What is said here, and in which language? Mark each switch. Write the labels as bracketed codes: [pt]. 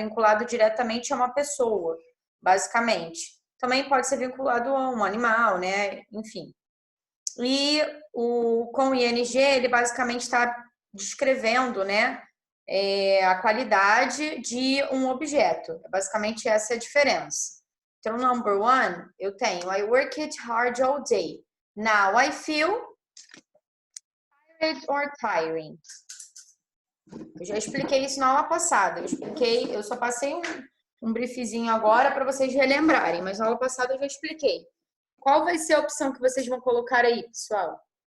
[pt] Vinculado diretamente a uma pessoa, basicamente. Também pode ser vinculado a um animal, né? Enfim. E com o ING, ele basicamente está descrevendo, né? A qualidade de um objeto. Basicamente, essa é a diferença. Então, [en] number one, [pt] eu tenho [en] I worked hard all day. Now I feel tired or tiring. [pt] Eu já expliquei isso na aula passada. Eu só passei um briefzinho agora para vocês relembrarem, mas na aula passada eu já expliquei. Qual vai ser a opção que vocês vão colocar aí, pessoal?